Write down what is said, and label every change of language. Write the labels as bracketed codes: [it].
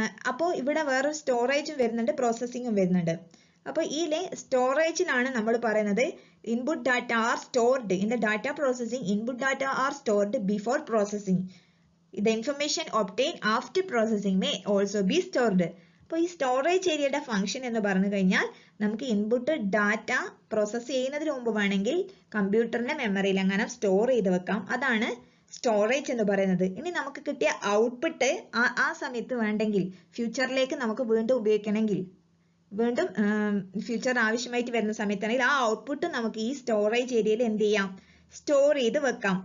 [ml] അപ്പോൾ ഇവിടെ വേറെ സ്റ്റോറേജും വരുന്നുണ്ട്, പ്രോസസ്സിങ്ങും വരുന്നുണ്ട്. അപ്പോൾ ഇതിലെ സ്റ്റോറേജിലാണ് നമ്മൾ പറയുന്നത് [en] Input data are stored in the data processing. Input data are stored before processing. The information obtained after processing may also be stored. [ml] അപ്പോൾ ഈ സ്റ്റോറേജ് ഏരിയയുടെ ഫംഗ്ഷൻ എന്ന് പറഞ്ഞു കഴിഞ്ഞാൽ നമുക്ക് ഇൻപുട്ട് ഡാറ്റ പ്രോസസ്സ് ചെയ്യുന്നതിന് മുമ്പ് വേണമെങ്കിൽ കമ്പ്യൂട്ടറിന്റെ മെമ്മറിയിൽ അങ്ങനെ സ്റ്റോർ ചെയ്ത് വെക്കാം. അതാണ് സ്റ്റോറേജ് എന്ന് പറയുന്നത്. ഇനി നമുക്ക് കിട്ടിയ ഔട്ട്പുട്ട് ആ സമയത്ത് വേണ്ടെങ്കിൽ ഫ്യൂച്ചറിലേക്ക് നമുക്ക് വീണ്ടും ഉപയോഗിക്കണമെങ്കിൽ, വീണ്ടും ഫ്യൂച്ചർ ആവശ്യമായിട്ട് വരുന്ന സമയത്താണെങ്കിൽ ആ ഔട്ട്പുട്ട് നമുക്ക് ഈ സ്റ്റോറേജ് ഏരിയയിൽ എന്ത് ചെയ്യാം? സ്റ്റോർ ചെയ്ത് വെക്കാം.